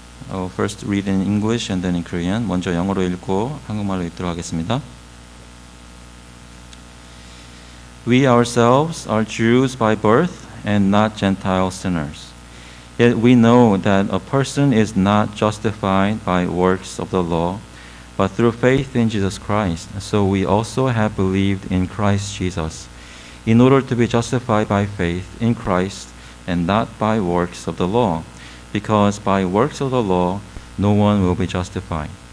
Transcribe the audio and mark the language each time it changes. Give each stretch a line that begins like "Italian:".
English: I'll first read in English and then in Korean.
Korean: 먼저 영어로 읽고 한국말로 읽도록 하겠습니다.
English: We ourselves are Jews by birth and not Gentile sinners. Yet we know that a person is not justified by works of the law, but through faith in Jesus Christ. So we also have believed in Christ Jesus, in order to be justified by faith in Christ and not by works of the law, because by works of the law no one will be justified.